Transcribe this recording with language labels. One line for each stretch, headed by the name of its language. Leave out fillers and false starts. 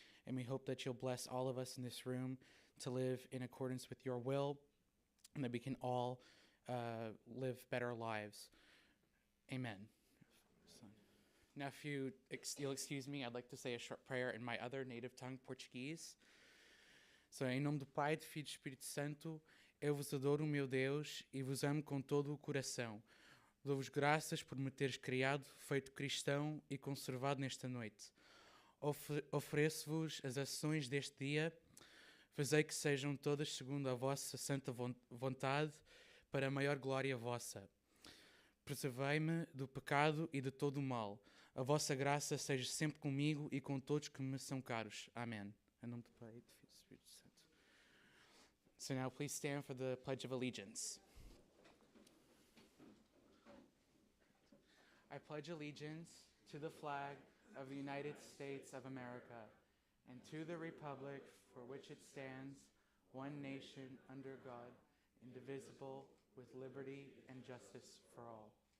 English: And we hope that you'll bless all of us in this room to live in accordance with your will, and that we can all live better lives. Amen. Now, if you'll excuse me, I'd like to say a short prayer in my other native tongue, Portuguese. So,
Portuguese: em nome do Pai, do Filho e do Espírito Santo, eu vos adoro, meu Deus, e vos amo com todo o coração. Dou-vos graças por me teres criado, feito cristão e conservado nesta noite. Ofereço-vos as ações deste dia, fazei que sejam todas segundo a vossa santa vontade, para a maior glória vossa. Preservei-me do pecado e de todo o mal. A vossa graça seja sempre comigo e com todos que me são caros. Amém. Em nome do Pai, do Filho e do Espírito Santo.
English: So now please stand for the Pledge of Allegiance. I pledge allegiance to the flag of the United States of America and to the republic for which it stands, one nation under God, indivisible, with liberty and justice for all.